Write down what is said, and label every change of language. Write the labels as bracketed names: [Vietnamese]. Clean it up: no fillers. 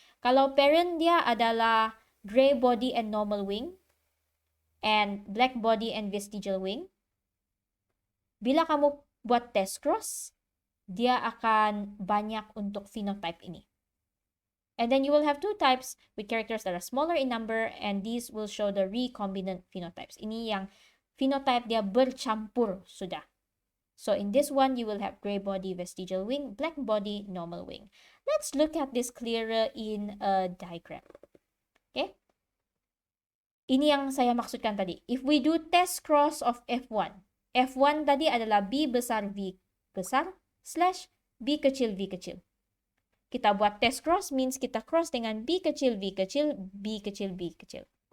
[Malay] Kalau parent dia adalah [English] gray body and normal wing, and black body and vestigial wing, [Malay] bila kamu buat test cross, dia akan banyak untuk phenotype ini. [English] And then you will have 2 types with characters that are smaller in number, and these will show the recombinant phenotypes. [Malay] Ini yang phenotype dia bercampur sudah. [English] So in this one, you will have gray body, vestigial wing, black body, normal wing. Let's look at this clearer in a diagram. Okay? [Malay] Ini yang saya maksudkan tadi. [English] If we do test cross of F1, [Malay] F1 tadi adalah B besar V besar slash B kecil V kecil. Kita buat test cross means kita cross dengan B kecil V kecil, B kecil B kecil.